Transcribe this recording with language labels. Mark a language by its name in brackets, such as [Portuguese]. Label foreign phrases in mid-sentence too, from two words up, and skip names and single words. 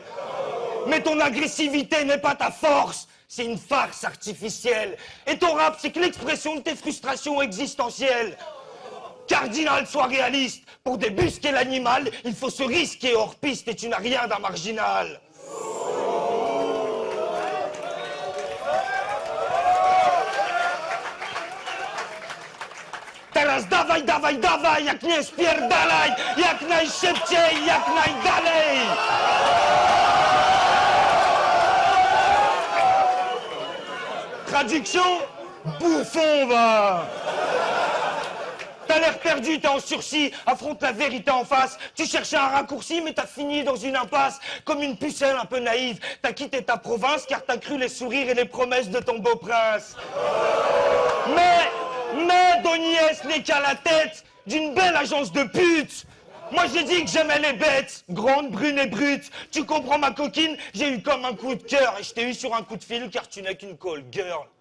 [French] Mais ton agressivité n'est pas ta force. C'est une farce artificielle. Et ton rap, c'est que l'expression de tes frustrations existentielles. Cardinal, sois réaliste. Pour débusquer l'animal, il faut se risquer hors piste et tu n'as rien d'un marginal. [Polish] Teraz dawaj, dawaj, dawaj, jak nie spierdalaj, jak najszybciej, jak najdalej. [French] Traduction, bouffon, va! T'as l'air perdu, t'es en sursis, affronte la vérité en face. Tu cherchais un raccourci, mais t'as fini dans une impasse. Comme une pucelle un peu naïve, t'as quitté ta province car t'as cru les sourires et les promesses de ton beau prince. Mais Doniès n'est qu'à la tête d'une belle agence de putes. Moi j'ai dit que j'aimais les bêtes, grandes, brunes et brutes. Tu comprends ma coquine, j'ai eu comme un coup de cœur. Et je t'ai eu sur un coup de fil car tu n'es qu'une [English] call girl.